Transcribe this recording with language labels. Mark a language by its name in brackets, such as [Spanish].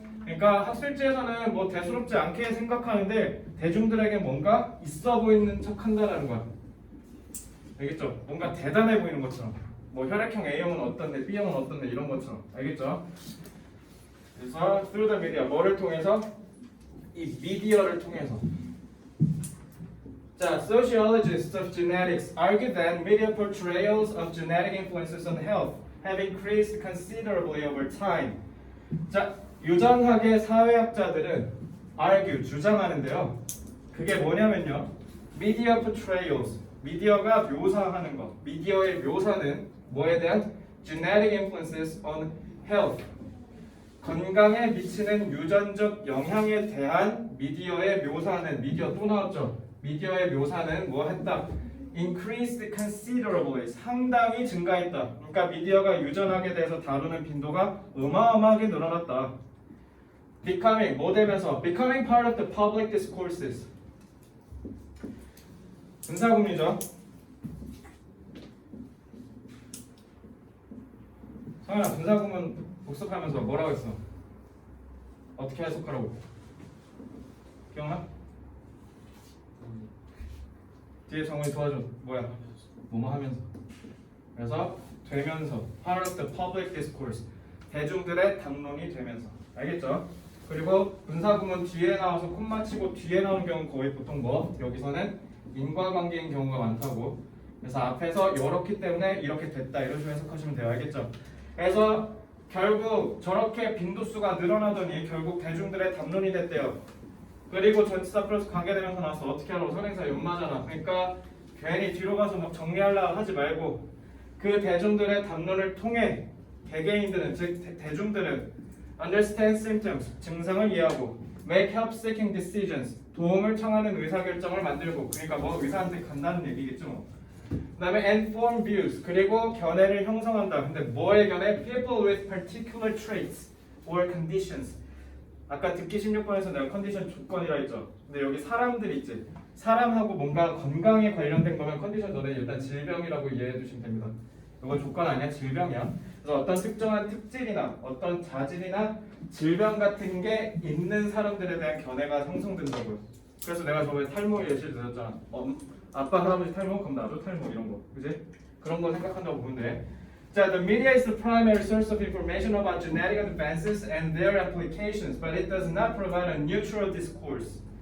[Korean] 그러니까 학술지에서는 뭐 대수롭지 않게 생각하는데 대중들에게 뭔가 있어 보이는 척한다라는 거야. 알겠죠? 뭔가 대단해 보이는 것처럼. 뭐 혈액형 A형은 어떤데, B형은 어떤데 이런 것처럼. 알겠죠? 그래서 [English] through the media, [Korean] 뭐를 통해서? 이 미디어를 통해서. [English] 자, sociologists of genetics argue that media portrayals of genetic influences on health have increased considerably over time. [Korean] 자, 유전학의 사회학자들은 argue, 주장하는데요. 그게 뭐냐면요. [English] media portrayals, [Korean] 미디어가 묘사하는 것. 미디어의 묘사는 뭐에 대한? [English] genetic influences on health. [Korean] 건강에 미치는 유전적 영향에 대한 미디어의 묘사는, 미디어 또 나왔죠. 미디어의 묘사는 뭐 했다? [English] increased considerably, [Korean] 상당히 증가했다. 그러니까 미디어가 유전학에 대해서 다루는 빈도가 어마어마하게 늘어났다. becoming, 뭐 되면서? [English] becoming part of the public discourses. [Korean] 분사구문이죠. 성현아, 분사구문 복습하면서 뭐라고 했어? 어떻게 해석하라고? 기억나? 뒤에 정원이 도와줘. 뭐야? 뭐뭐 하면서. 그래서 되면서 [English] part of the public discourse. [Korean] 대중들의 담론이 되면서. 알겠죠? 그리고 분사구문 뒤에 나와서 콤마 치고 뒤에 나오는 경우는 거의 보통 뭐? 여기서는 인과관계인 경우가 많다고. 그래서 앞에서 이렇기 때문에 이렇게 됐다. 이런 식으로 해석하시면 돼요. 알겠죠? 그래서 결국 저렇게 빈도수가 늘어나더니 결국 대중들의 담론이 됐대요. 그리고 전치사 플러스 관계대명사 나와서 어떻게 하라고? 선행사 연마잖아. 그러니까 괜히 뒤로 가서 막 정리하려고 하지 말고 그 대중들의 담론을 통해 개개인들은, 즉 대중들은 [English] understand symptoms, [Korean] 증상을 이해하고 [English] make help-seeking decisions, [Korean] 도움을 청하는 의사결정을 만들고, 그러니까 뭐 의사한테 간다는 얘기겠죠. 뭐. 그 다음에 [English] inform views, [Korean] 그리고 견해를 형성한다. 근데 뭐의 견해? [English] people with particular traits or conditions. [Korean] 아까 듣기 16번에서 내가 컨디션 조건이라 했죠. 근데 여기 사람들 있지. 사람하고 뭔가 건강에 관련된 거면 컨디션 너네 일단 질병이라고 이해해 두시면 됩니다. 이거 조건 아니야, 질병이야. 그래서 어떤 특정한 특질이나 어떤 자질이나 질병 같은 게 있는 사람들에 대한 견해가 형성된다고요. 그래서 내가 저번에 탈모 예시를 들었잖아. 아빠 할아버지 탈모, 그럼 나도 탈모 이런 거, 그지? 그런 거 생각한다고 보면 돼. [English] 자, the media is the primary source of information about genetic advances and their applications, but it does not provide a neutral discourse.